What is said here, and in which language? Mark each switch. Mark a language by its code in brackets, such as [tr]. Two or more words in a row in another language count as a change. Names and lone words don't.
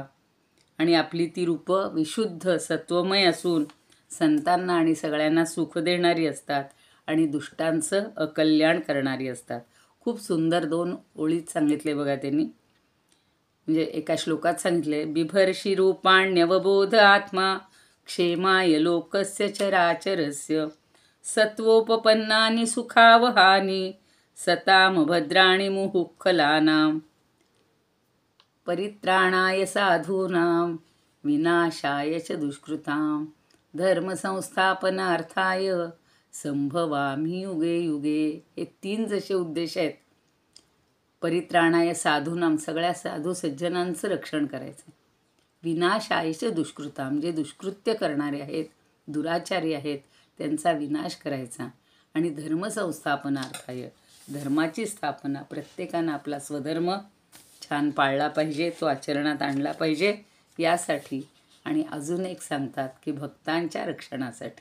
[mr] आणि आपली ती रूपं विशुद्ध सत्वमय असून संतांना आणि सगळ्यांना सुख देणारी असतात आणि दुष्टांचं अकल्याण करणारी असतात. खूप सुंदर 2 ओळीत सांगितले बघा त्यांनी. म्हणजे एका श्लोकात सांगितले, [sa] बिभर्षी रूपाण्यवबोध आत्मा क्षेमाय लोकस्य चराचरस्य सत्वोपपन्नानि सुखावहानि सताम भद्राणि मुहुःखलानां परित्राणाय साधूनां विनाशाय च दुष्कृतां धर्मसंस्थापनार्थाय संभवामि युगे युगे. [mr] हे 3 जसे उद्देश आहेत. [sa] परित्राणाय साधूनां, [mr] सगळ्या साधू सज्जनांचं रक्षण करायचं. [sa] विनाशाय च दुष्कृतां, [mr] जे दुष्कृत्य करणारे आहेत, दुराचारी आहेत, त्यांचा विनाश करायचा. आणि धर्मसंस्थापनार्थाय, धर्माची स्थापना. प्रत्येकानं आपला स्वधर्म छान पाळला पाहिजे, तो आचरणात आणला पाहिजे यासाठी. आणि अजून एक सांगतात की भक्तांच्या रक्षणासाठी.